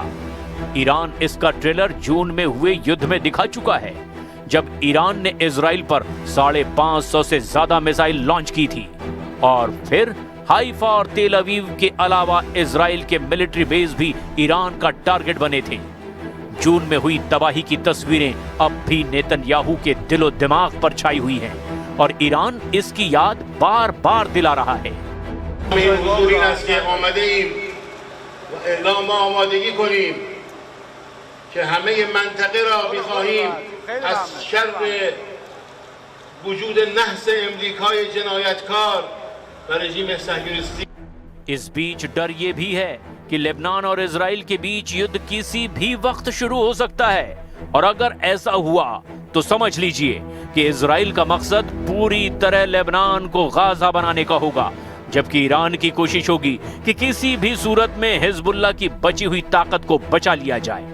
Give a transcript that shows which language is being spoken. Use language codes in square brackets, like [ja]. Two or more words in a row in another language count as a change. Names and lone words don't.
[hi] ईरान इसका ट्रेलर जून में हुए युद्ध में दिखा चुका है, जब ईरान ने इजराइल पर 550 से ज्यादा मिसाइल लॉन्च की थी और फिर हाइफा और तेल अवीव के अलावा इजराइल के [en] military base [hi] भी ईरान का टारगेट बने थे। जून में हुई तबाही की तस्वीरें अब भी नेतन्याहू के दिलो दिमाग पर छाई हुई हैं और ईरान इसकी याद बार बार दिला रहा है। [fa] که همه منطقه را می‌خواهیم از شر وجود نحس امریکای جنایتکار و رژیم صهیونیستی। [hi] इस बीच डर ये भी है कि लेबनान और इजराइल के बीच युद्ध किसी भी वक्त शुरू हो सकता है और अगर ऐसा हुआ तो समझ लीजिए कि इजराइल का मकसद पूरी तरह लेबनान को गाजा बनाने का होगा, जबकि ईरान की कोशिश होगी कि किसी भी सूरत में हिजबुल्लाह की बची हुई ताकत को बचा लिया जाए।